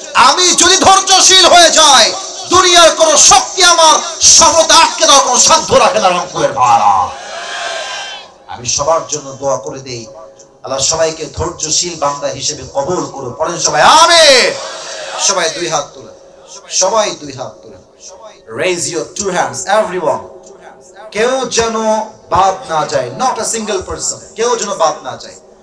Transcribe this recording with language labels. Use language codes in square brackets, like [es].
[bn] আমি যদি ধৈর্যশীল হয়ে যাই, দুনিয়ার কোন শক্তি আমার সফলতা আটকে দেওয়ার কোন সাধ্য রাখে না। রংপুরের ভাইরা, আমি সবার জন্য দোয়া করে দেই, আল্লাহ সবাইকে ধৈর্যশীল বান্দা হিসেবে কবুল করুন। পড়েন সবাই আমিন। সবাই 2 হাত তুলেন, সবাই 2 হাত তুলেন। [en] Raise your 2 hands everyone. [bn] কেউ যেন বাদ না যায়, [en] not a single person, [bn] কেউ যেন বাদ না যায়।